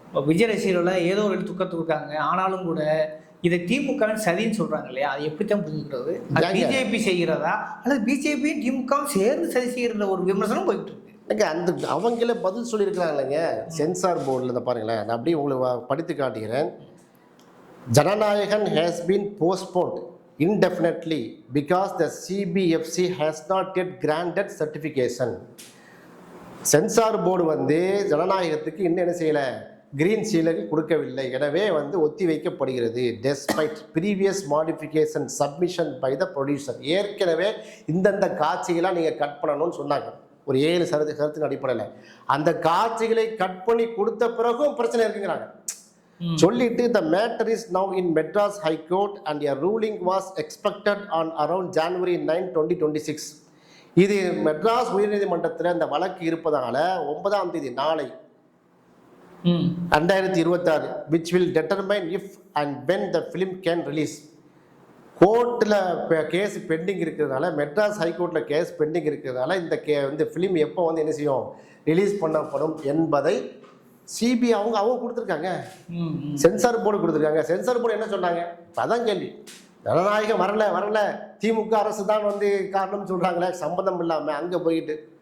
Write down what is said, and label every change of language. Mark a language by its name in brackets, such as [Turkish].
[Tamil] விஜய் ரசிகர்கள் ஏதோ ஒரு துக்கத்துக்கு இருக்காங்க. ஆனாலும் கூட இதை திமுகவின் சதின்னு சொல்கிறாங்க இல்லையா? அது எப்படித்தான் புரிஞ்சுக்கிறது? அது பிஜேபி செய்கிறதா அல்லது பிஜேபியும் திமுகவும் சேர்ந்து சதி செய்கிற ஒரு விமர்சனம் போயிட்டு இருக்கு. அந்த அவங்களே பதில் சொல்லியிருக்கிறாங்க இல்லைங்க. சென்சார் போர்டில் இந்த பாருங்களேன், நான் அப்படியே உங்களுக்கு படித்து காட்டுகிறேன். [English] Jana Nayagan has been postponed indefinitely because the CBFC has not yet granted certification. [Tamil] Censor board வந்து ஜனநாயகத்துக்கு இன்னும் என்ன செய்யலை? கிரீன் சீலர் கொடுக்கவில்லை. எனவே வந்து ஒத்தி வைக்கப்படுகிறது. [English] Despite previous modification submission by the producer. [Tamil] ஏற்கனவே இந்தந்த காட்சிகளாக நீங்கள் கட் பண்ணணும்னு சொன்னாங்க. ஒரு 7 கருத்தின் அடிப்படையில் அந்த காட்சிகளை கட் பண்ணி கொடுத்த பிறகும் பிரச்சனை இருக்குங்கிறாங்க. சொல்லிட்டு [English] the matter is now in Madras High Court and a ruling was expected on around January 9, 2026. [Tamil] இது மெட்ராஸ் உயர்நீதிமன்றத்தில் இந்த வழக்கு இருப்பதால 9ஆம் தேதி நாளை 2026 [English] which will determine if and when the film can release. [Tamil] கோர்ட்டில் கேஸ் பெண்டிங் இருக்கிறதுனால, மெட்ராஸ் ஹைகோர்ட்டில் கேஸ் பெண்டிங் இருக்கிறதுனால இந்த ஃபிலிம் எப்போ வந்து என்ன செய்யும், ரிலீஸ் பண்ணப்படும் என்பதை சிபிஐ அவங்க கொடுத்துருக்காங்க. சென்சார் போர்டு கொடுத்துருக்காங்க. சென்சார் போர்டு என்ன சொன்னாங்க? அதான் கேள்வி. ஜனநாயகம் வரல திமுக அரசு தான் வந்து காரணம் சொல்கிறாங்களே, சம்பந்தம் இல்லாமல் அங்கே போயிட்டு.